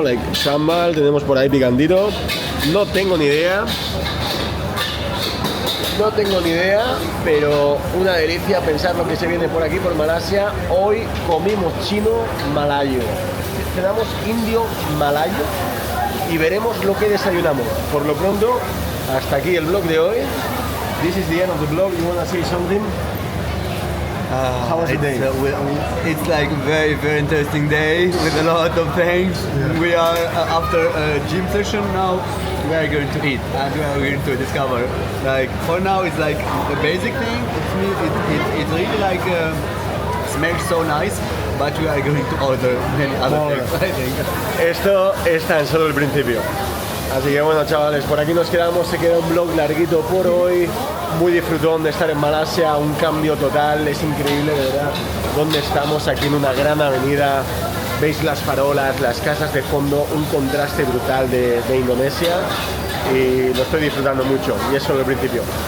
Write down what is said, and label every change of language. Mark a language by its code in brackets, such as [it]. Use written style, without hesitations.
[es] Like sambal, tenemos por ahí picantito. No tengo ni idea, pero una delicia pensar lo que se viene por aquí, por Malasia. Hoy comimos chino malayo, cenamos indio malayo y veremos lo que desayunamos. Por lo pronto, hasta aquí el vlog de hoy. [en] This is the end of the vlog. You wanna say something? How was the day? It's like a very, very interesting day with a lot of things. We are after a gym session now. We are going to eat and we are going to discover. Like for now, it's like the basic thing. It's really like smells so nice, but we are going to order many other things. I think. [es] Esto es tan solo el principio. Así que bueno, chavales, por aquí nos quedamos. Se queda un vlog larguito por hoy. Muy disfrutón de estar en Malasia, un cambio total, es increíble, de verdad, donde estamos, aquí en una gran avenida, veis las farolas, las casas de fondo, un contraste brutal de Indonesia y lo estoy disfrutando mucho y es solo el principio.